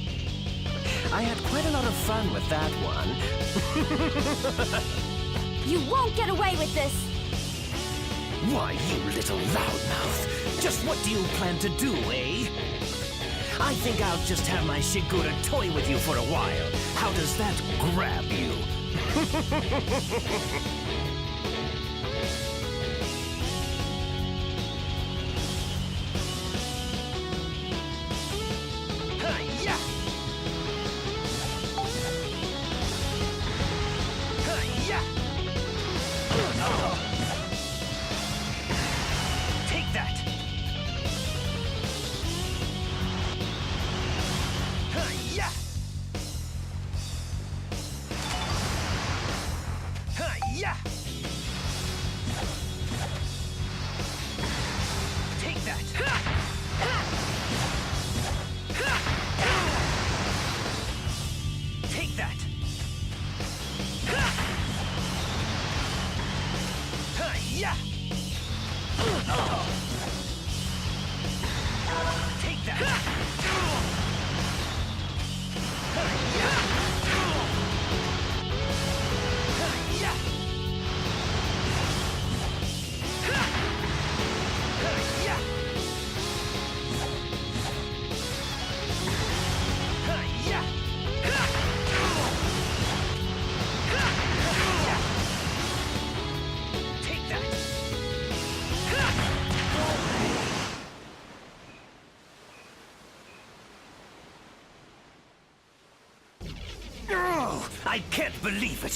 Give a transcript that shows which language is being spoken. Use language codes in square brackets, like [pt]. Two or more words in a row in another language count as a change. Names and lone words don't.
[en] I had quite a lot of fun with that one. You won't get away with this! Why, you little loudmouth! Just what do you plan to do, eh? I think I'll just have my Shigura toy with you for a while. How does that grab you? Hi-ya! Hi-ya! Take that! Hi-ya! Hi-ya! Take that! Take that! Hi-ya! Take that! Hi-ya! Hi-ya! Hi-ya! Hi-ya! Take that! Oh, I can't believe it!